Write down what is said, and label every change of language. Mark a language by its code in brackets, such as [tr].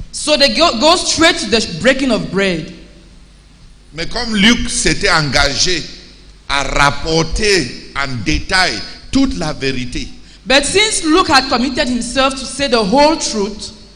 [en] So they go straight to the breaking of bread. [fr] Mais comme Luc s'était engagé à rapporter en détail toute la vérité, [en] But since Luke had committed himself to say the whole truth,